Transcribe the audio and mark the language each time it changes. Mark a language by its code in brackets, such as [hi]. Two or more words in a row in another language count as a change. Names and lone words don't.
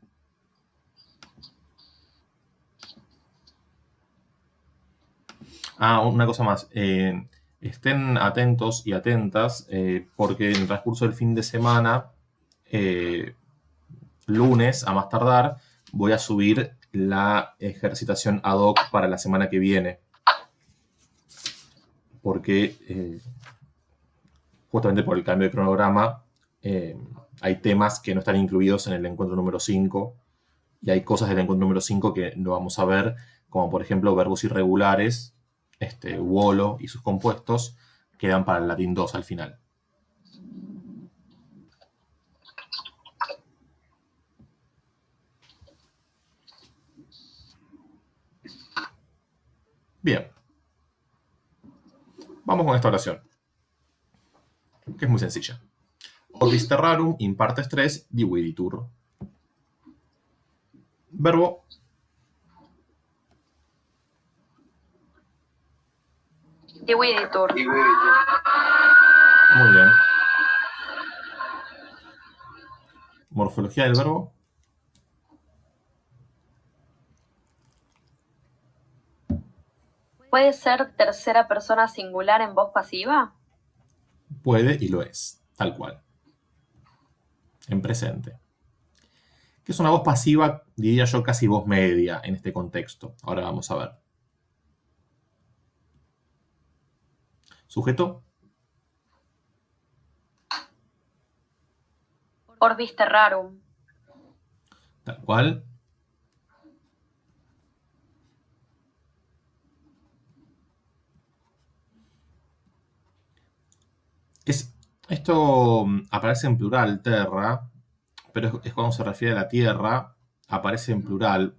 [es] Una cosa más. Estén atentos y atentas porque en el transcurso del fin de semana, lunes a más tardar, voy a subir la ejercitación [la] ad hoc [es] para la semana que viene. Porque justamente por el cambio de cronograma hay temas que no están incluidos en el encuentro número 5 y hay cosas del encuentro número 5 que no vamos a ver, como por ejemplo verbos irregulares, Wolo y sus compuestos quedan para el latín 2 al final. Bien. Vamos con esta oración, que es muy sencilla. [la] Orbis terrarum in partes 3 dividitur. [es] Verbo [la] Dividitur. [es] Muy bien. Morfología del verbo. ¿Puede ser tercera persona singular en voz pasiva? Puede y lo es, tal cual. En presente. Que es una voz pasiva, diría yo, casi voz media en este contexto. Ahora vamos a ver. Sujeto. [la] Orbis terrarum. [es] Tal cual. Esto aparece en plural, terra, pero es cuando se refiere a la tierra, aparece en plural.